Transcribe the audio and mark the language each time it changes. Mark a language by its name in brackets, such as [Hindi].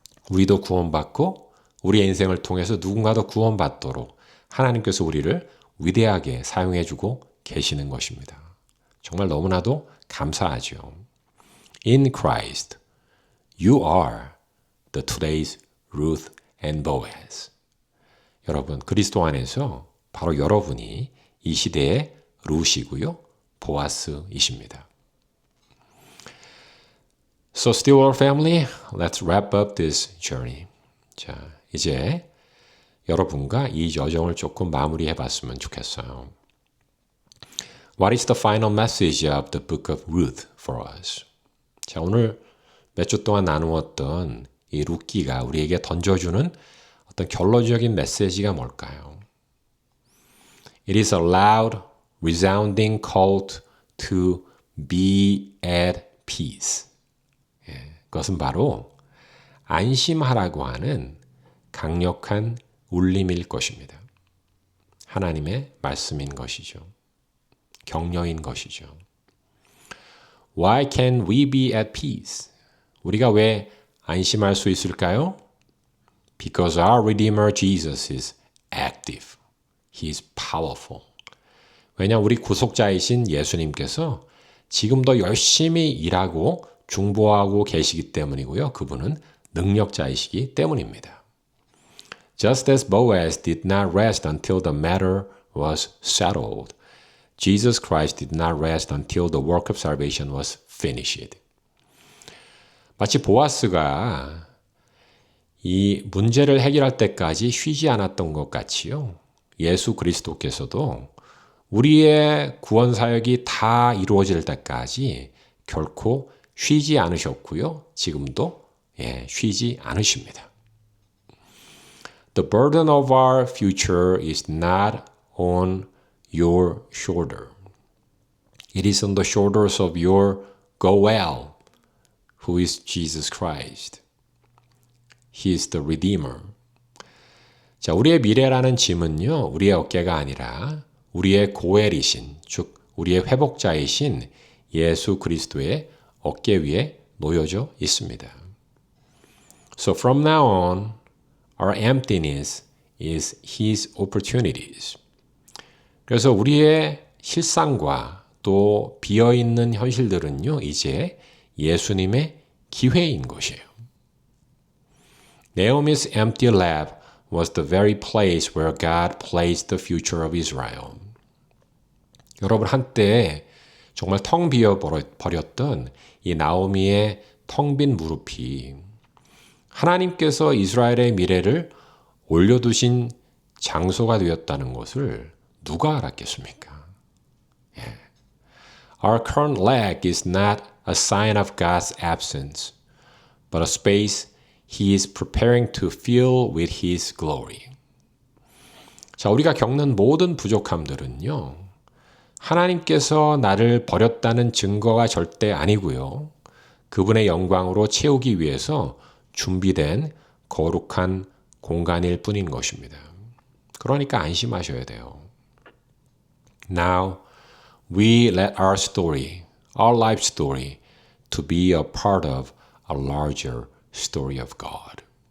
[Korean] 우리도 구원받고 우리의 인생을 통해서 누군가도 구원받도록 하나님께서 우리를 위대하게 사용해주고 계시는 것입니다. 정말 너무나도 감사하죠. [English] In Christ, you are the today's Ruth and Boaz. [Korean] 여러분, 그리스도 안에서 바로 여러분이 이 시대의 룻이고요, 보아스이십니다. [English] So Stillwater family, let's wrap up this journey. [Korean] 자, 이제 여러분과 이 여정을 조금 마무리해 봤으면 좋겠어요. [English] What is the final message of the book of Ruth for us? [Korean] 자, 오늘 몇 주 동안 나누었던 이 룻기가 우리에게 던져주는 어떤 결론적인 메시지가 뭘까요? [English] It is a loud, resounding call to be at peace. [Korean] 그것은 바로 안심하라고 하는 강력한 울림일 것입니다. 하나님의 말씀인 것이죠. 격려인 것이죠. [English] Why can we be at peace? [Korean] 우리가 왜 안심할 수 있을까요? [English] Because our Redeemer Jesus is active. He is powerful. [Korean] 왜냐, 우리 구속자이신 예수님께서 지금도 열심히 일하고 중보하고 계시기 때문이고요. 그분은 능력자이시기 때문입니다. [English] Just as Boaz did not rest until the matter was settled, Jesus Christ did not rest until the work of salvation was finished. [Korean] 마치 보아스가 이 문제를 해결할 때까지 쉬지 않았던 것 같이요. 예수 그리스도께서도 우리의 구원 사역이 다 이루어질 때까지 결코 쉬지 않으셨고요. 지금도 쉬지 않으십니다. [English] The burden of our future is not on your shoulder. It is on the shoulders of your Goel, who is Jesus Christ. He is the Redeemer. [Korean] 자, 우리의 미래라는 짐은요, 우리의 어깨가 아니라 우리의 고엘이신, 즉 우리의 회복자이신 예수 그리스도의 어깨 위에 놓여져 있습니다. [English] So from now on, Our emptiness is His opportunities. [Korean] 그래서 우리의 실상과 또 비어있는 현실들은요, 이제 예수님의 기회인 것이에요. [English] Naomi's empty lap was the very place where God placed the future of Israel. [Korean] 여러분, 한때 정말 텅 비어버렸던 이 나오미의 텅 빈 무릎이 하나님께서 이스라엘의 미래를 올려두신 장소가 되었다는 것을 누가 알았겠습니까? [English] Our current lack is not a sign of God's absence, but a space He is preparing to fill with His glory. [Korean] 자, 우리가 겪는 모든 부족함들은요, 하나님께서 나를 버렸다는 증거가 절대 아니고요. 그분의 영광으로 채우기 위해서 준비된 거룩한 공간일 뿐인 것입니다. 그러니까 안심하셔야 돼요. [English] Now, we let our story, our life story, to be a part of a larger story of God.